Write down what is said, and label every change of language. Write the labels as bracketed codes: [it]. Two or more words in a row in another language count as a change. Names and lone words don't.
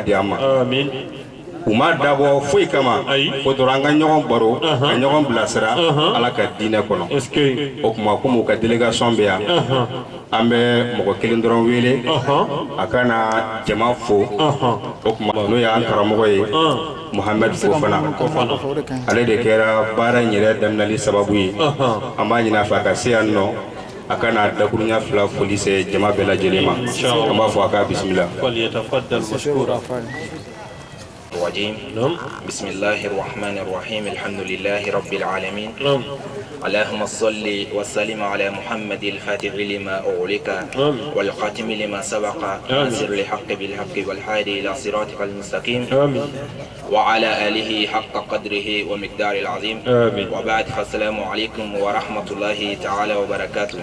[bm] di an ma u ma dabɔ foyi kama fo dɔrɔn an ka ɲɔgɔn baro ka ɲɔgɔn bilasira Ala ka diinɛ kɔnɔ o kuma komi u ka délégation bɛ yan an bɛ mɔgɔ kelen dɔrɔn wele a ka na jama fo o kuma n'o y'an karamɔgɔ ye Muhamɛdi Fofana ale de kɛra baara in yɛrɛ daminɛli sababu ye an b'a ɲini a fɛ a ka se yan nɔ a ka na dakuruɲa fila foli se jama bɛɛ lajɛlen ma an b'a fɔ a ka bisimila. [ar] الرجيم بسم الله الرحمن الرحيم الحمد لله رب العالمين اللهم صل وسلم على محمد الفاتح لما أغلق والخاتم لما سبق ناصر الحق بالحق والهادي إلى صراطك المستقيم وعلى آله حق قدره ومقدار العظيم وبعد فالسلام عليكم ورحمة الله تعالى وبركاته.